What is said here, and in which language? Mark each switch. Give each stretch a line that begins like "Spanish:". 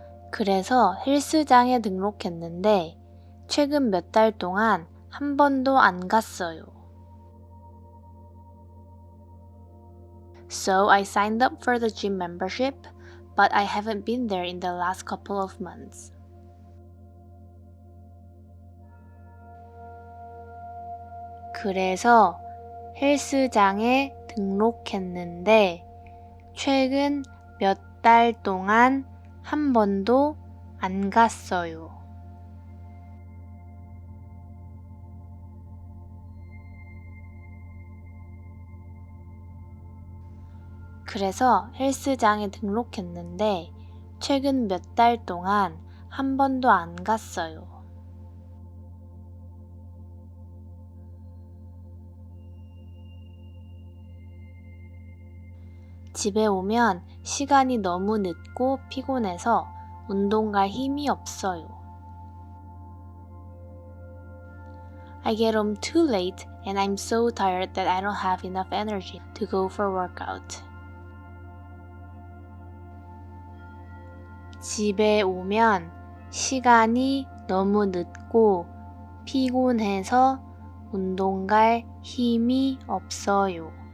Korean: 그래서 헬스장에 등록했는데 최근 몇 달 동안 한 번도 안 갔어요.
English: So I signed up for the gym membership, but I haven't been there in the last couple of months.
Korean: 그래서 헬스장에 등록했는데 최근 몇 달 동안 한 번도 안 갔어요. 그래서 헬스장에 등록했는데 최근 몇 달 동안 한 번도 안 갔어요. 집에 오면 시간이 너무 늦고 피곤해서 운동 갈 힘이 없어요.
English: I get home too late and I'm so tired that I don't have enough energy to go for workout.
Korean: 집에 오면 시간이 너무 늦고 피곤해서 운동 갈 힘이 없어요.